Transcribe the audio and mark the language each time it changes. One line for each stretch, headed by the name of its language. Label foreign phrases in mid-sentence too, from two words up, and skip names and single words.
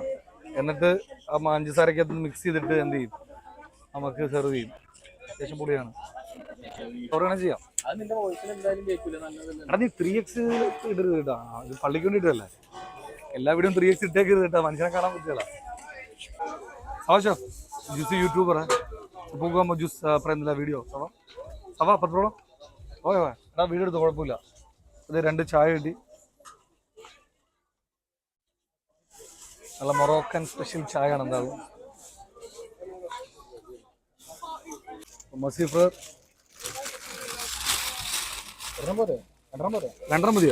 Malayalam: എന്നിട്ട് ആ പഞ്ചസാരക്കകത്ത് മിക്സ് ചെയ്തിട്ട് എന്ത് ചെയ്യും, നമുക്ക് സെർവ് ചെയ്യും. അത്യാവശ്യം പൊടിയാണ്. ഓർഗണ ചെയ്യാം. എടാ, നീ 3x ഇടരുത് കേട്ടോ. ഇത് പള്ളിക്ക് വേണ്ടിയിട്ടല്ലേ. എല്ലാ വീടും 3x ഇട്ടേക്കരുത് കേട്ടോ, മനുഷ്യനെ കാണാൻ പറ്റില്ല.
French: Acha, je suis youtuber, hein. Pourquoi moi juste prendre la vidéo, ça va? Ça va, pas de problème?
Malayalam: ഓക്കെ എടാ വീടെടുത്ത് കുഴപ്പമില്ല. ഇത് 2 ചായ കിട്ടി. നല്ല
English: Moroccan special
Malayalam: ചായ ആണ് എന്താകും. മസീഫ് 2 മതിയോ?